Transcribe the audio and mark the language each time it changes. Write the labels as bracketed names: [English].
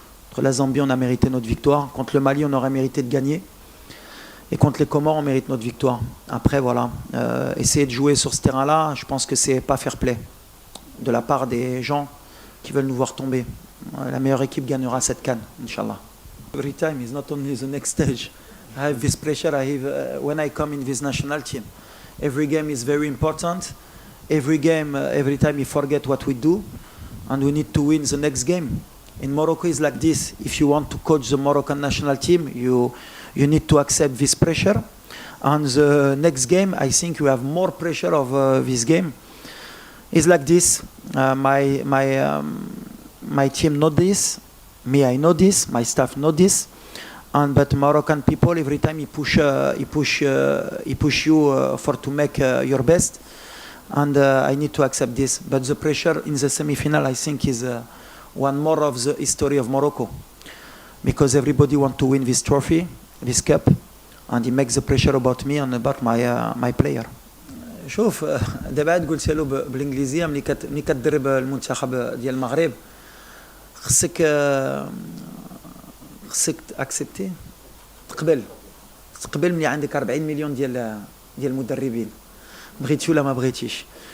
[French] Contre la Zambie, on a mérité notre victoire. Contre le Mali, on aurait mérité de gagner. Et contre les Comores, on mérite notre victoire. Après, voilà, essayer de jouer sur ce terrain-là, je pense que c'est pas fair play de la part des gens qui veulent nous voir tomber. La meilleure équipe gagnera cette CAN, Inch'Allah. [English] Every time is not only the next stage. I have this pressure when I come in this national team. Every game is very important. Every game, every time we forget what we do, and we need to win the next game. In Morocco, it's like this. If you want to coach the Moroccan national team, you need to accept this pressure. And the next game, I think you have more pressure of this game. It's like this. My team know this. Me, I know this. My staff know this. But Moroccan people, every time he push you for to make your best. and I need to accept this. But the pressure in the semi-final, I think, is one more of the history of Morocco, because everybody want to win this trophy, this cup, and he makes the pressure about me and about my player. [Arabic] شوف دابا عاد قلت له بالانجليزيه ملي كتدرب المنتخب ديال المغرب خصك اكسبتي تقبل ملي عندك 40 مليون ديال المدربين بغيتي ولا ما بغيتيش.